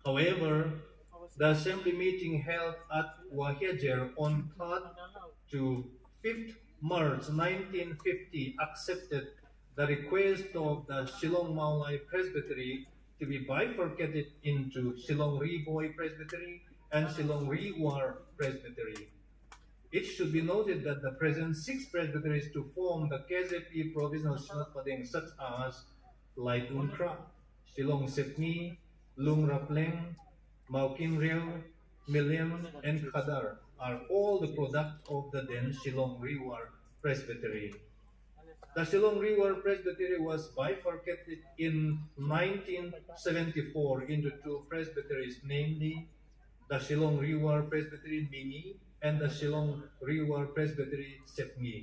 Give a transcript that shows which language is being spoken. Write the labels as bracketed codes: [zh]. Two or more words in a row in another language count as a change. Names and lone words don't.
[en] However, The assembly meeting held at Wahejer on 3rd to 5th March 1950 accepted the request of the Shillong Maulai Presbytery to be bifurcated into Shillong Riboy Presbytery and Shillong Riwar Presbytery. It should be noted that the present 6 presbyteries to form the KZP Provisional Synod Padang, such as Lai Tunkra, Shillong Sepni, Lung Rapleng, Maukin Reo, Miliam, and Khadar, are all the product of the then Shillong Riwar Presbytery. The Shillong Riwar Presbytery was bifurcated in 1974 into 2 presbyteries, namely the Shillong Riwar Presbytery Mingi and the Shillong Riwar Presbytery Sepngi.